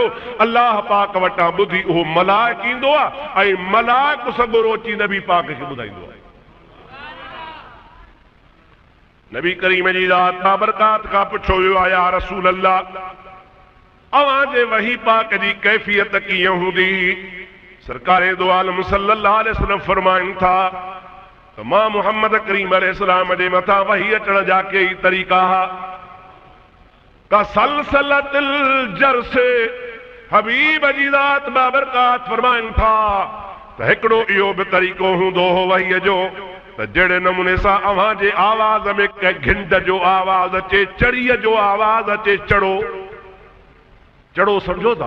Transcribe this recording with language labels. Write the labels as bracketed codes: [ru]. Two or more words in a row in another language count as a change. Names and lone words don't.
[sd] अल्लाह पाक वटां ॿुधी उहो मलाइक ईंदो आहे ऐं मलाइक सॻोरो अची नबी पाक खे ॿुधाईंदो आहे। नबी करीम जी ज़ात बाबरकात खां पुछो वियो आहे, [ar] يا رسول الله [sd] अवां जे वही पाक जी कैफियत कीअं हूंदी? सरकारे दो आलम [ar] صلى الله عليه وسلم [sd] फरमाइनि था त मां मुहम्मद करीम अलैहिस्सलाम जे मथां वही अचण जा कई तरीक़ा का [ar] صلصلة الجرس. [sd] हबीब जी ज़ात बाबरकात फरमाइनि था त हिकिड़ो इहो बि तरीक़ो हूंदो हो वहीअ जो त जहिड़े नमूने सां अव्हां जे आवाज़ में कंहिं घिंड जो आवाज़ अचे, चड़ीअ जो आवाज़ अचे, चड़ो चड़ो सम्झो था?